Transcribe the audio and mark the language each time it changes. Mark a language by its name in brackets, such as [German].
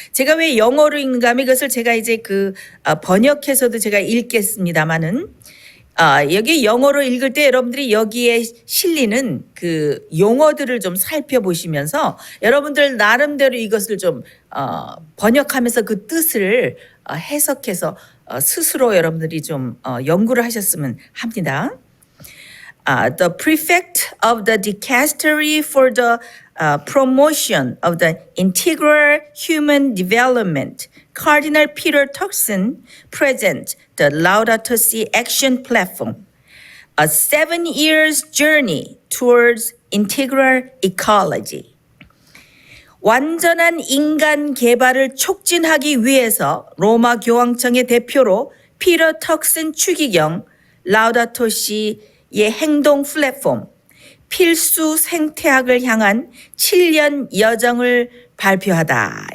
[Korean] 제가 왜 영어로 읽는가 하면 이것을 제가 이제 번역해서도 제가 읽겠습니다만은 여기 영어로 읽을 때 여러분들이 여기에 실리는 그 용어들을 좀 살펴보시면서 여러분들 나름대로 이것을 좀 번역하면서 그 뜻을 해석해서 스스로 여러분들이 좀 연구를 하셨으면 합니다. [English] The prefect of the dicastery for the promotion of the integral human development, Cardinal Peter Turkson, presents the Laudato Si Action Platform, a 7 years journey towards integral ecology. [Korean] 완전한 인간 개발을 촉진하기 위해서 로마 교황청의 대표로 피터 턱슨 추기경 라우다토 시의 행동 플랫폼 필수 생태학을 향한 7년 여정을 발표하다.